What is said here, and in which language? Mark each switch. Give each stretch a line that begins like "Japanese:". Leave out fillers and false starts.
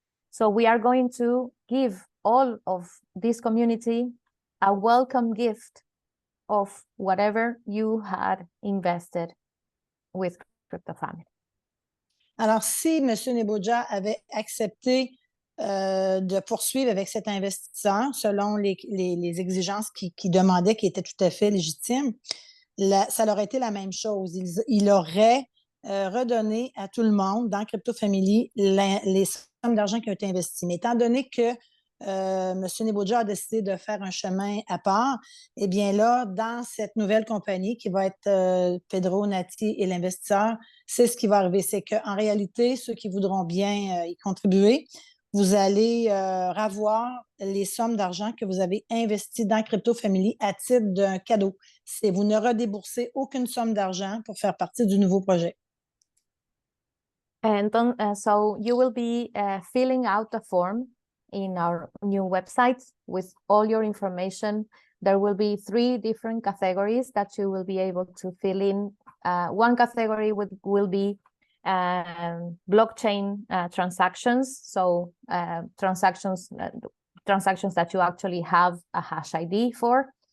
English: So we are going to give all of this community a welcome gift of whatever you had invested with Crypto Family.
French: Alors, si M. Neboja avait accepté de poursuivre avec cet investisseur selon les exigences qu'il demandait, qui étaient tout à fait légitimes, ça aurait été la même chose. Il aurait redonné à tout le monde dans Crypto Family les sommes d'argent qui ont été investies. Mais étant donné que M. Neboja a décidé de faire un chemin à part, eh bien là, dans cette nouvelle compagnie qui va être Pedro, Naty et l'investisseur, c'est ce qui va arriver. C'est qu'en réalité, ceux qui voudront bien y contribuer, vous allez revoir les sommes d'argent que vous avez investies dans Crypto Family à titre d'un cadeau. Vous ne redéboursez aucune somme d'argent pour faire partie du nouveau projet.
English: And so you will be filling out a form in our new website with all your information. There will be 3 different categories that you will be able to fill in. One category will be blockchain transactions, so transactions that you actually have a hash ID for.